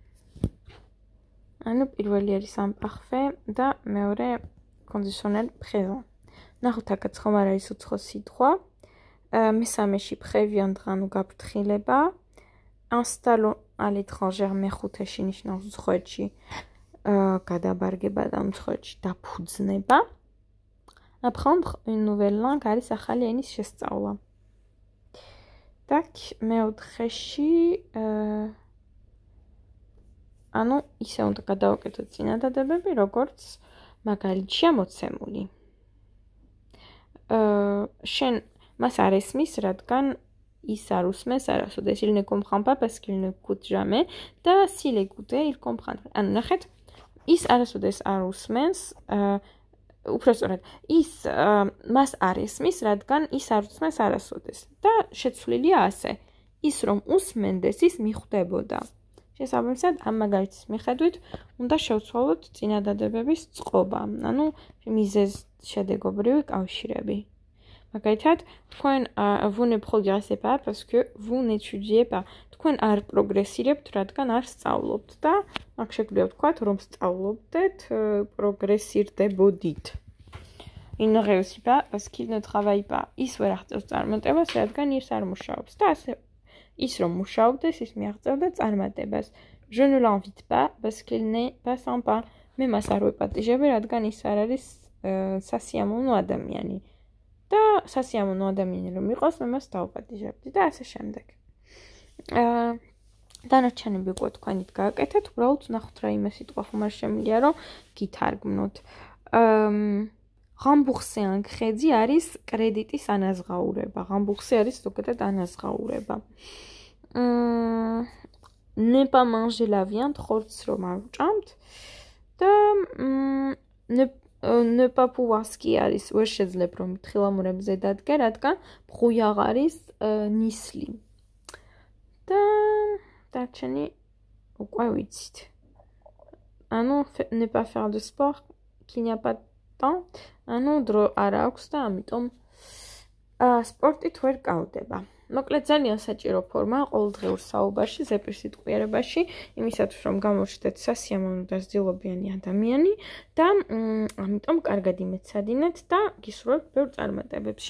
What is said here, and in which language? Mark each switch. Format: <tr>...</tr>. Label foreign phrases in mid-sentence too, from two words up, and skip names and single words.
<ka>ანუ პირველი არის imparfait და მეორე</ka> <fr>conditionnel présent.</fr> <ka>ნახოთ აქაც ხომ არ არის უცხო სიტყვა. მესამეში préviendre ანუ გაფრთხილება.</ka> <fr>Installons à l'étranger</fr> <ka>მეხუთეში ნიშნავს უცხოეთში გადაბარგება და უცხოეთში დაფუძნება.</ka> <fr>Apprendre une nouvelle langue</fr> <ka>არის ახალი ენის შესწავლა. Так, მეოთხეში ანუ ისე უნდა გადავაკეთოთ წინადადებები, როგორც მაგალითშია მოცემული. შენ მას არ ესმის, რადგან ის არ უსმენს არასოდეს,</ka> <fr>il ne comprend pas parce qu'il n'écoute jamais და s'il écoute, il comprendrait.</fr> <ka>ანუ ნახეთ, ის არასოდეს არ უსმენს, უბრალოდ ის მას არ ესმის, რადგან ის არ უსმენს არასოდეს. და შეცვლილია ასე. ის რომ უსმენდეს, ის მიხვდებოდა. შესაბამისად, ამ მაგალითის მიხედვით უნდა შევცვალოთ წინადადებების წყობა, ანუ მიზეზ შედეგობრივი კავშირები. მაგალითად, თქვენ</ka> <fr>vous ne progressez pas parce que vous n'étudiez pas.</fr> <ka>თქვენ არ პროგრესირებთ, რადგან არ სწავლობთ და აქ შეგვიძლია ვთქვათ, რომ სწავლობდეთ, პროგრესირდებოდით.</ka> <fr>Il ne réussit pas parce qu'il ne travaille pas.</fr> <ka>ის ვერ აღწევს წარმატებას, რადგან ის არ მუშაობს. და ასე ის რომ მუშაობდეს, ის მიაღწევდა წარმატებას.</ka> <fr>Je ne l'invite pas parce qu'il n'est pas sympa.</fr> <ka>მე მას არ ვეპატიჟები, რადგან ის არ არის სასიამოვნო ადამიანი. და სასიამოვნო ადამიანი რომ იყოს, მე მას დავპატიჟებდი და ასე შემდეგ. დანარჩენები უკვე თქვენით გააკეთეთ, უბრალოდ ნახოთ რაიმე სიტყვა ხომ არ შემიძლია რომ გითარგმნოთ.</ka> <fr>Rembourser un crédit</fr> <ka>არის კრედიტის ანაზღაურება. Rembourser არის ზოგადად ანაზღაურება.</ka> <fr>Ne pas manger la viande,</fr> <ka>ხორცს რომ არ ვჭამთ და</ka> <fr>ne pas pouvoir skier</fr> <ka>არის ვერ შეძლებ რომ თხილამურებზე დადგე, რადგან brouillard არის ნისლი. და დარჩენი უკვე ვიცით.</ka> <fr>ანუ ne pas faire de sport, qu'il n'y a pas de temps,</fr> <ka>ანუ დრო არ აქვს და ამიტომ სპორტით ვერ გავდება. მოკლედ ძალიან საჭირო ფორმაა ყოველდღიურ საუბარში, ზეპირსიტყვიერებაში, იმისათვის რომ გამოჩნდეთ სასიამოვნო და სძილობიანი ადამიანი და ამიტომ კარგად იმეცადინეთ და გისურვებთ ბევრ წარმატებებს.</ka>